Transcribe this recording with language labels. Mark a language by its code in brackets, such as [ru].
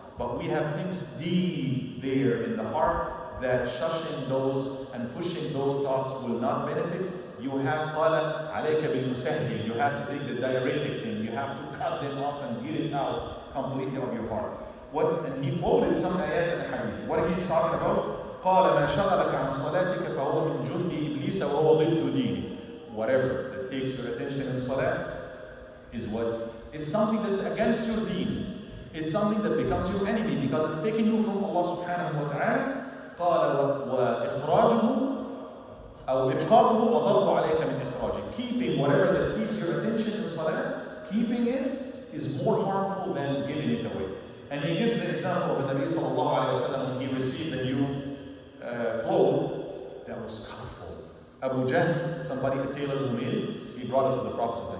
[en] But we have things deep there in the heart that shushing those and pushing those thoughts will not benefit. You have [ar] قال عليك بالمسهل. [en] You have to take the diuretic thing. You have to cut them off and get it out completely of your heart. And he quoted some ayat and hadith. What he's talking about? [ar] قال ما شغلك عن صلاتك فهو من جند إبليس وهو ضد دينك. [en] Whatever that takes your attention in salah is something that's against your deen. Is something that becomes your enemy because it's taking you from Allah subhanahu wa ta'ala. [ar] قال وإخراجه أو إبقاؤه وضرب عليك من إخراجه. [en] Keeping whatever that keeps your attention in salah, keeping it is more harmful than giving it away. And he gives the example of the Nabi sallallahu alayhi wa sallam when he received a new cloth that was colorful. Abu Jahl, somebody, a tailor who made, he brought it to the Prophet.